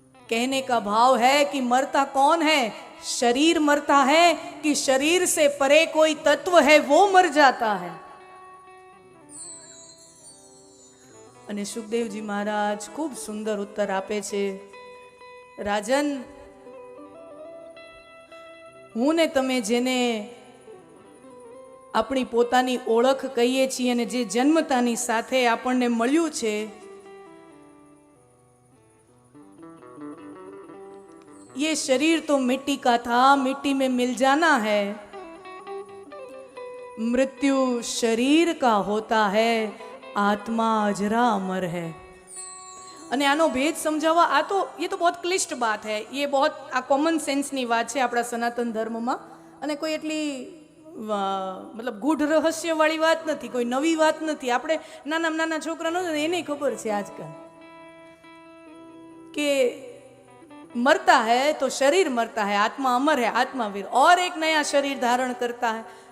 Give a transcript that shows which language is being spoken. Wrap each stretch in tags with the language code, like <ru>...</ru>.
<hi>कहने का भाव है कि मरता कौन है? शरीर मरता है कि शरीर से परे कोई तत्व है वो मर जाता है?</hi> <gu>અને સુખદેવજી મહારાજ ખૂબ સુંદર ઉત્તર આપે છે. રાજન, હું ને તમે જેને આપણી પોતાની ઓળખ કહીએ છીએ અને જે જન્મતાની સાથે આપણને મળ્યું છે,</gu> <hi>ये शरीर तो मिट्टी का था, मिट्टी में मिल जाना है. मृत्यु शरीर का होता है, आत्मा अजरा अमर है.</hi> <gu>અને આનો ભેદ સમજાવવા,</gu> <hi>ये तो बहुत क्लिष्ट बात है. ये बहुत</hi> <gu>આ કોમન સેન્સની વાત છે આપણા સનાતન ધર્મમાં, અને કોઈ એટલી મતલબ ગૂઢ રહસ્યવાળી વાત નથી, કોઈ નવી વાત નથી. આપણે નાના છોકરાનો એને ખબર છે આજકાલ કે</gu> <hi>मरता है तो शरीर मरता है, आत्मा अमर है, आत्मा वीर, और एक नया शरीर धारण करता है.</hi>